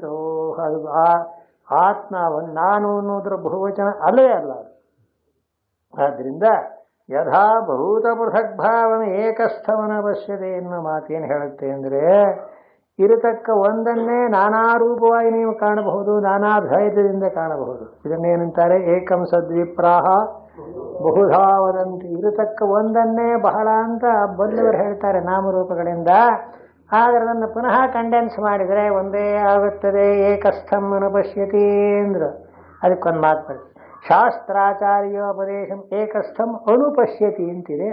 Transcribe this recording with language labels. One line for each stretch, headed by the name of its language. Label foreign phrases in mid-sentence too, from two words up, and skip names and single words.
Kannada: ಅದು ಆತ್ಮ ನಾನು ಅನ್ನೋದ್ರ ಬಹುವಚನ ಅಲ್ಲವೇ ಅಲ್ಲ ಅದು. ಆದ್ದರಿಂದ
Sanskrit: ಯಥಾ ಭೂತ ಪೃಥಗ್ಭಾವನ ಏಕಸ್ಥವನ ಅವಶ್ಯತೆ
Kannada: ಎನ್ನುವ ಮಾತೇನು ಹೇಳುತ್ತೆ ಅಂದರೆ, ಇರತಕ್ಕ ಒಂದನ್ನೇ ನಾನಾ ರೂಪವಾಗಿ ನೀವು ಕಾಣಬಹುದು, ನಾನಾ ಭೇದದಿಂದ ಕಾಣಬಹುದು. ಇದನ್ನೇನಂತಾರೆ?
Sanskrit: ಏಕಂ ಸದ್ವಿಪ್ರಾಹ ಬಹುಧಾ ವದಂತಿ.
Kannada: ಇರತಕ್ಕ ಒಂದನ್ನೇ ಬಹಳ ಅಂತ ಬಲ್ಲವರು ಹೇಳ್ತಾರೆ ನಾಮರೂಪಗಳಿಂದ. ಆದರೆ ಅದನ್ನು ಪುನಃ ಕಂಡೆನ್ಸ್ ಮಾಡಿದರೆ ಒಂದೇ ಆಗುತ್ತದೆ.
Sanskrit: ಏಕಸ್ಥಂ ಅನುಪಶ್ಯತಿ ಅಂದ್ರು.
Kannada: ಅದಕ್ಕೊಂದು ಮಾತು ಬರ್ತದೆ,
Sanskrit: ಶಾಸ್ತ್ರಾಚಾರ್ಯೋಪದೇಶಂ ಏಕಸ್ಥಂ ಅನುಪಶ್ಯತಿ
Kannada: ಅಂತಿದೆ.